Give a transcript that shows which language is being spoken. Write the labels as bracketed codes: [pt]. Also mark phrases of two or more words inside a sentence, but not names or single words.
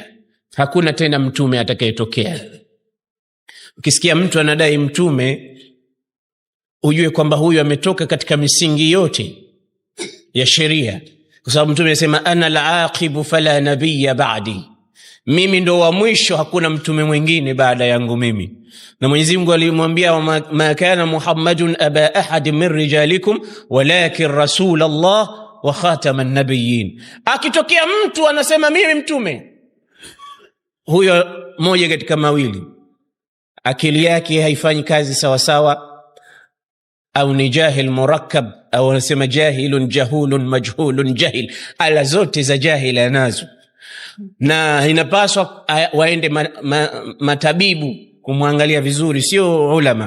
[sw] Hakuna tena mtume atakayetokea. Ukisikia mtu anadai mtume, ujue kwamba huyu ametoka katika misingi yote ya sheria, kwa sababu Mtume anasema [ar] أنا العاقب فلا نبي بعدي, [sw] mimi ndo wa mwisho, hakuna mtume mwingine baada yangu mimi. Na Mwenyezi Mungu alimwambia, [ar] ما كان محمد أبا أحد من رجالكم ولكن رسول الله وخاتم النبيين. [sw] Akitokea mtu anasema mimi mtume, huyo moja katika mawili: akili yake haifanyi kazi sawa sawa, au ni [ar] جاهل مركب, [sw] au anasema [ar] جاهل جهول مجهول جاهل. [sw] Ala zote za jahil anazo, na inapaswa waende matabibu kumwangalia vizuri, sio ulama.